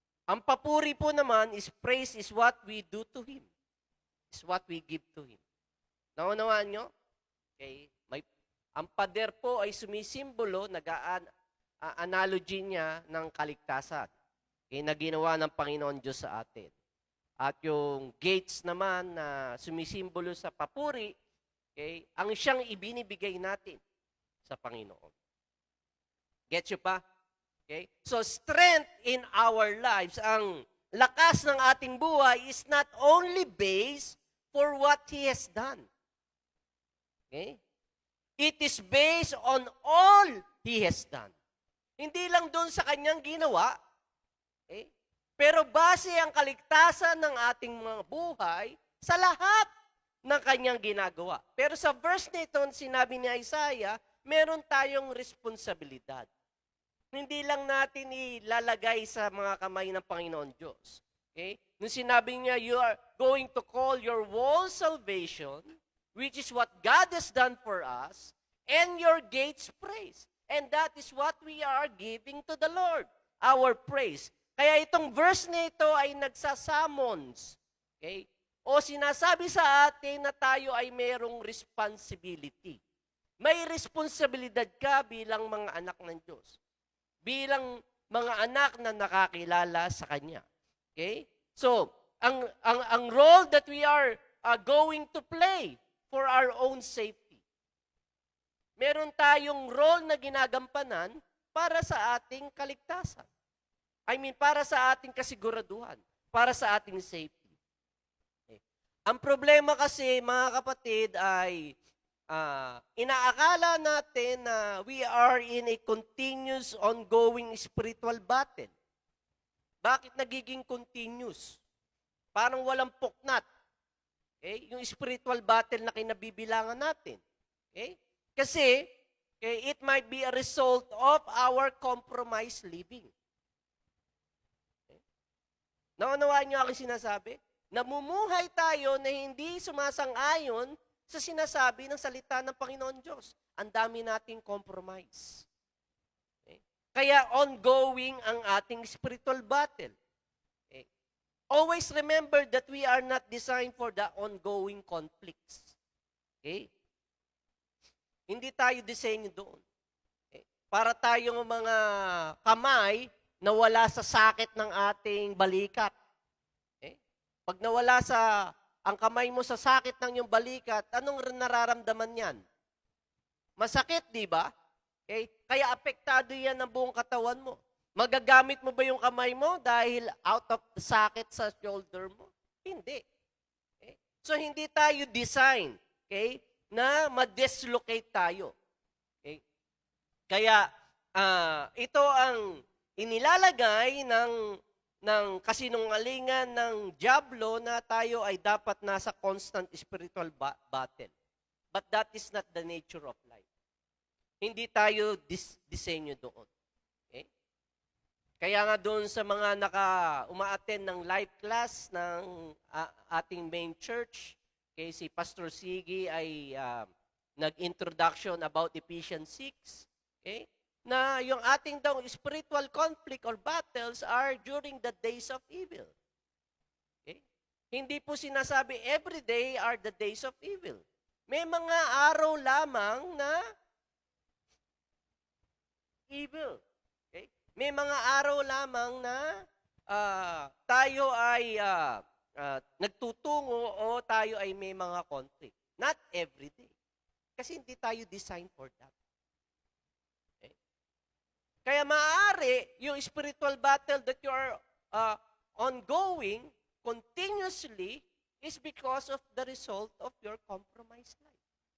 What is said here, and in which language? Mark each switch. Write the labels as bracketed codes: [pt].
[tl] Ang papuri po naman [en] is praise is what we do to Him. Is what we give to Him. [tl] Naunawaan nyo? [en] Okay? [tl] Ang pader po ay sumisimbolo, analogy niya ng kaligtasan. Okay? Na ginawa ng Panginoon Diyos sa atin. At yung gates naman na sumisimbolo sa papuri, Okay? Ang siyang ibinibigay natin sa Panginoon. [en] Get you pa? Okay? So, strength in our lives, [tl] ang lakas ng ating buhay [en] is not only based for what He has done. Okay? It is based on all He has done. [tl] Hindi lang doon sa kanyang ginawa, okay? Pero base ang kaligtasan ng ating mga buhay sa lahat ng kanyang ginagawa. Pero sa verse nito, sinabi ni Isaiah, meron tayong responsibilidad. Hindi lang natin ilalagay sa mga kamay ng Panginoon Diyos. [en] Okay? [tl] Nung sinabi niya, [en] you are going to call your wall salvation, which is what God has done for us, and your gates praise. And that is what we are giving to the Lord, our praise. [tl] Kaya itong verse nito ay nagsasummons. Okay? O sinasabi sa atin na tayo ay merong responsibility. May responsibilidad ka bilang mga anak ng Diyos. Bilang mga anak na nakakilala sa Kanya. Okay? [en] So, ang role that we are going to play for our own safety. [tl] Meron tayong role na ginagampanan para sa ating kaligtasan. Para sa ating kasiguraduhan. Para sa ating safety. Okay. Ang problema kasi, mga kapatid, ay inaakala natin na [en] we are in a continuous, ongoing spiritual battle. [tl] Bakit nagiging continuous? Parang walang puknat. Okay? Yung spiritual battle na kinabibilangan natin. Okay? [en] Kasi, okay, it might be a result of our compromised living. [tl] Okay? Naunawaan niyo ako sinasabi? Namumuhay tayo na hindi sumasang-ayon sa sinasabi ng salita ng Panginoon Diyos. Ang dami nating compromise. Okay? Kaya ongoing ang ating spiritual battle. Okay? [en] Always remember that we are not designed for the ongoing conflicts. [tl] Okay? Hindi tayo disenyo doon. Okay? Para tayong mga kamay na wala sa sakit ng ating balikat. Okay? Pag nawala ang kamay mo sa sakit ng iyong balikat, anong nararamdaman yan? Masakit, di ba? Okay? Kaya apektado yan ng buong katawan mo. Magagamit mo ba yung kamay mo dahil [en] out of the [tl] sakit sa shoulder mo? Hindi. Okay? So, hindi tayo design, okay, na ma-dislocate tayo. Okay? Kaya, ito ang inilalagay ng kasinungalingan ng dyablo na tayo ay dapat nasa constant spiritual battle. [en] But that is not the nature of life. [tl] Hindi tayo disenyo doon. Okay? Kaya nga doon sa mga uma-attend ng live class ng ating main church, okay, si Pastor Sigi ay nag-introduction about Ephesians 6, okay? Na yung ating daw [en] spiritual conflict or battles are during the days of evil. [tl] Okay? Hindi po sinasabi [en] every day are the days of evil. [tl] May mga araw lamang na evil. Okay? May mga araw lamang na tayo ay nagtutungo o tayo ay may mga conflict. [en] Not every day. [tl] Kasi hindi tayo [en] designed for that. [tl] Okay? Kaya maaari, yung [en] spiritual battle that you are ongoing continuously is because of the result of your compromised life.